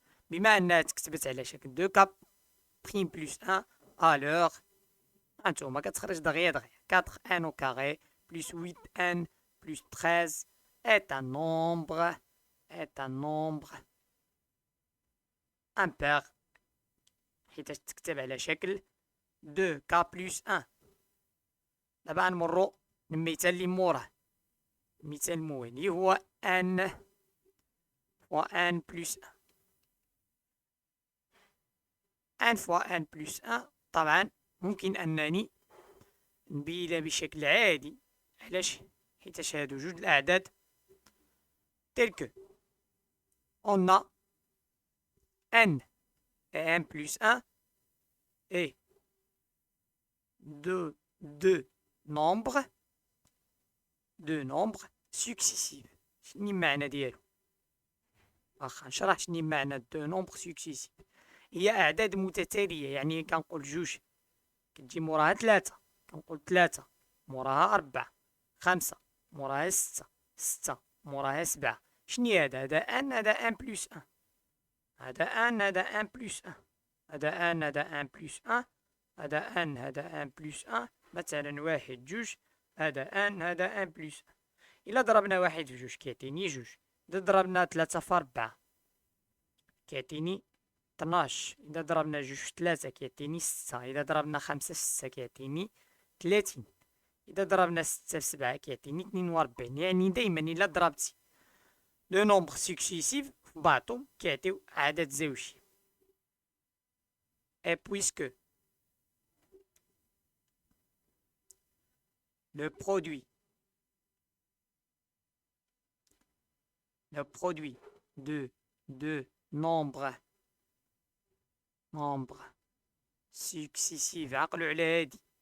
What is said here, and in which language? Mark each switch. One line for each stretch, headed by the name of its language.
Arabic: بما انها تكتبت على شكل
French: 2 k prime plus 1 alors هانتوما كتخرج دغيا 4n au carré plus 8n plus 13 est un nombre impair حيت تكتب على شكل 2k plus 1.
Arabic: دابا غنمرو للمثال اللي موراه، المثال الموالي هو
French: n fois n plus 1.
Arabic: n fois n plus 1 طبعا ممكن انني نبينها بشكل عادي. علاش؟ حيتاش هادو جوج الاعداد
French: tel que on a n et n plus 1 et deux nombres successifs.
Arabic: شنو المعنى ديالو؟ واخا نشرح شنو معنى
French: دو نومبر سكسيسيف.
Arabic: هي اعداد متتاليه، يعني كنقول جوج كتجي موراها 3، كنقول 3 موراها 4، 5 موراها 6، 6 موراها 7. شنو هذا ان، هذا ان بلس 1، هذا ان، هذا ان بلس 1، هذا ان، هذا ان بلس 1، هذا ان، هذا ان بلس 1. مثلا واحد جوج، هذا ان، هذا ان بلس 1. إلا ضربنا واحد في جوج كيعطيني جوج، إذا ضربنا 3 في 4 كيعطيني 12. إذا ضربنا جوج في 3 كيعطيني 6. إذا ضربنا 5 في 6 كيعطيني 30. إذا ضربنا 6 في 7 كيعطيني 42. يعني دايما إلا ضربتي
French: لو نومبر سكسيسيف
Arabic: في بعضهم كيعطيو عدد زوجي.
French: Et puisque le produit de deux nombres successifs
Arabic: عقلوا على هادي